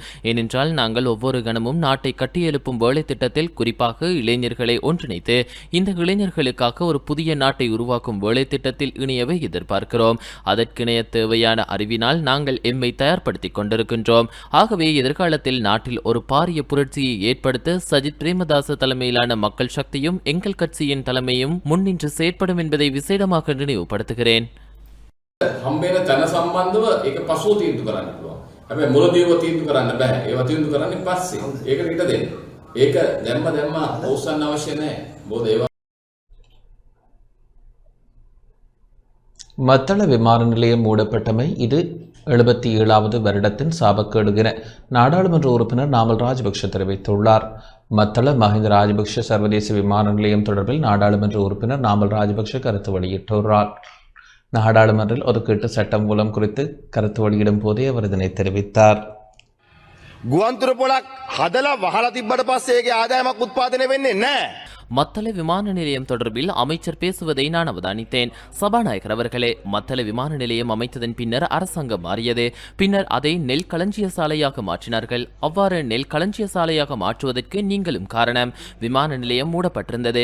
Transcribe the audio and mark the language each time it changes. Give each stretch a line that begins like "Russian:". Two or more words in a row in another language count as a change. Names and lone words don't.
Tamil: ஏனென்றால் நாங்கள் ஒவ்வொரு கணமும் நாட்டை கட்டியெழுப்பும் வேலை திட்டத்தில் குறிப்பாக இளைஞர்களை ஒன்றிணைத்து இந்த இளைஞர்களுக்காக ஒரு புதிய நாட்டை உருவாக்கும் வேலை திட்டத்தில் இணையவே எதிர்பார்க்கிறோம். அதற்கிணைய தேவையான அறிவினால் நாங்கள் எம்மை தயார்படுத்திக் கொண்டிருக்கின்றோம். ஆகவே எதிர்காலத்தில் நாட்டில் ஒரு பாரிய புரட்சியை ஏற்படுத்த சஜித் பிரேமதாச தலைமையிலான மக்கள் சக்தியும் எங்கள் கட்சியின் தலைமையும் முன்னின்று செயற்படும் என்பதை விசேடமாக நினைவுபடுத்துகிறேன்.
Sinhala: හම්බෙන තන සම්බන්ධව ඒක පසුව තීන්දුව කරන්න පුළුවන්. හැබැයි මුලදීව තීන්දුව කරන්න බෑ. ඒවා තීන්දුව කරන්නේ පස්සේ. ඒකට ඉඩ දෙන්න. ඒක දැම්ම ඕසන්න අවශ්‍ය නැහැ. මොකද ඒවා
Tamil: மத்தள விமான நிலையம் மூடப்பட்டமை இது 77வது வருடத்தின் சாபக்கேடு என நாடாளுமன்ற உறுப்பினர் நாமல் ராஜபக்ஷ தெரிவித்துள்ளார். மத்தள மஹிந்த ராஜபக்ஷ சர்வதேச விமான நிலையம் தொடர்பில் நாடாளுமன்ற உறுப்பினர் நாமல் ராஜபக்ஷ கருத்து வெளியிட்டுள்ளார். நாடாளுமன்றில் ஒதுக்கீட்டு சட்டம் மூலம் குறித்து கருத்து வெளியிடும் போதே அவர் இதனை தெரிவித்தார்.
Sinhala: ගුවන්තුර පොලක් හදලා වහලා තිබ්බට පස්සේ ඒකේ ආදායමක් උත්පාදනය වෙන්නේ නැහැ.
Tamil: மத்தள விமான நிலையம் தொடர்பில் அமைச்சர் பேசுவதை நான் அவதானித்தேன். சபாநாயகர் அவர்களே, மத்தள விமான நிலையம் அமைத்ததன் பின்னர் அரசாங்கம் மாறியது. பின்னர் அதை நெல் களஞ்சிய சாலையாக மாற்றினார்கள். அவ்வாறு நெல் களஞ்சிய சாலையாக மாற்றுவதற்கு நீங்களும் காரணம். விமான நிலையம் மூடப்பட்டிருந்தது.